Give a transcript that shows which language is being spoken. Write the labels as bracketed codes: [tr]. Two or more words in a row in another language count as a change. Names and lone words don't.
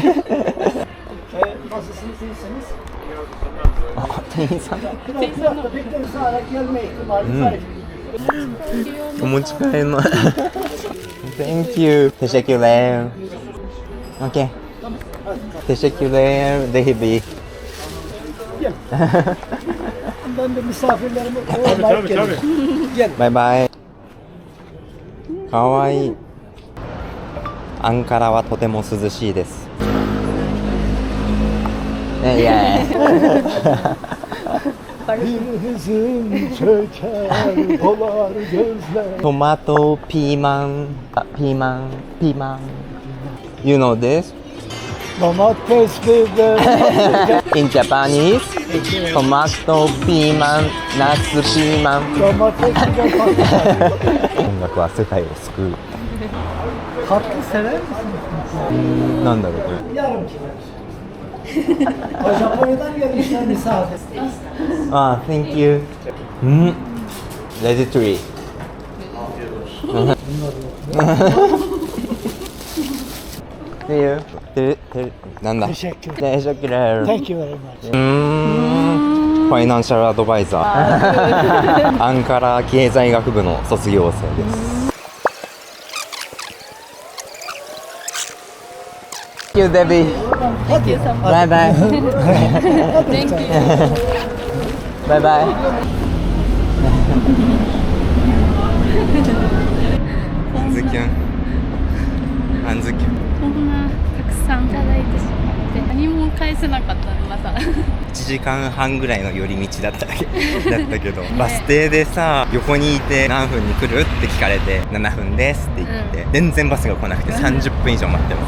[tr] Nasılsınız, iyisiniz? [ja] あ店員さん [tr] Biraz da bekleriz hala gelme ihtimali var. [ja] お持ち帰りの [en] Thank you [ja] テシェキュレー OK テシェキュレーデヒビ [tr] Gel. Ben de misafirlerimi ağırlayıp geliyorum. Gel. [ja] バイバイかわいいアンカラはとても涼しいです Yeah. [tr] Bir hüzün çöker dolar gözler. [en] Tomato, [ja] ピーマン、ピーマン. [en] You know this? [tr] Domates biber. [en] In Japanese, tomato, [ja] ピーマン、夏ピーマン. [tr] Domates biber patlıcan. [ja] 音楽は世界を救う。 [tr] Tatlı sever misiniz? [ja] なんだろうこれ。 [tr] Yarım kilo. Japonya'dan gelmişler misafir. [en] Ah, thank you. Ready to eat. [ja] っていうなんだ [tr] Teşekkür. Teşekkürler. [en] Thank you very much. [ja] ファイナンシャルアドバイザーアンカラ経済学部の卒業生です。 [en] Thank you, Debbie. Thank you so much. Bye bye. Thank you. Bye bye. [ja] あんずきゅん。あんずきゅん。こんなたくさんいただいてしまって何も返せなかったねまた。 1時間半ぐらいの寄り道だったけど、バス停でさ横にいて何分に来るって聞かれて7分ですって言って、全然バスが来なくて30分以上待っても、